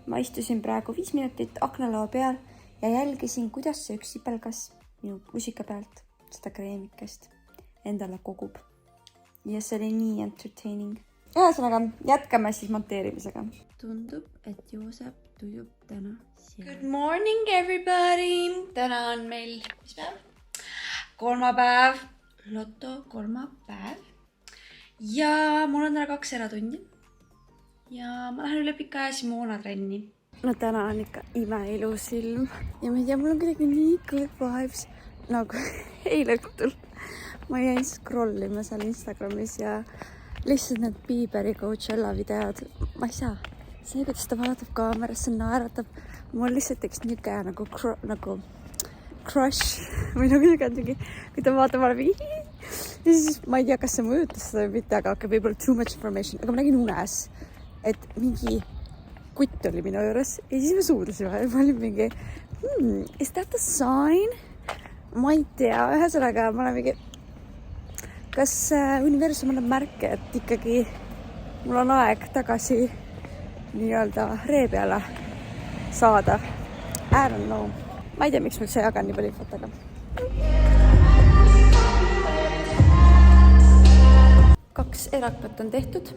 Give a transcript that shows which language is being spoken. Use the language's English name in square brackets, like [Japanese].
[Estonian] Ma istusin praegu 5 minutit aknalaua peal ja jälgisin, kuidas see üks sipelgas minu lusika pealt seda kreemikest endale kogub. Ja see oli nii [English] entertaining. [Estonian] ühesõnaga, jätkame siis monteerimisega. Tundub, et Joosep tujub täna seal. [English] Good morning everybody! [Estonian] Täna on meil, mis päev? Kolmapäev. Loto kolmapäev. Ja mul on täna 2 eratundi. Ja ma lähen üle pika aja Simona trenni. No täna on ikka imeilus ilm ja ma ei tea, mul on kuidagi nii [English] good vibes [Estonian] nagu eile õhtul. Ma jäin scrollima seal Instagramis ja lihtsalt need Bieberi Coachella videod, ma ei saa. See, kuidas ta vaatab kaamerasse, naeratab. Mul lihtsalt teeks niisugune nagu [English] crush [Estonian] või nagu niisugune, kui ta vaatab mulle mingi. Ja siis ma ei tea, kas see mõjutas seda või mitte, aga võib-olla [English] too much information. [Estonian] Aga ma nägin unes, et mingi kutt oli minu juures ja siis me suudlasime. Ma olin mingi, [English] is that a sign? [Estonian] Ma ei tea, ühesõnaga ma olen mingi, kas universum annab märke, et ikkagi mul on aeg tagasi nii-öelda ree peale saada. [English] I don't know. [Estonian] Ma ei tea, miks ma üldse jagan nii palju infot, aga 2 erakvat on tehtud.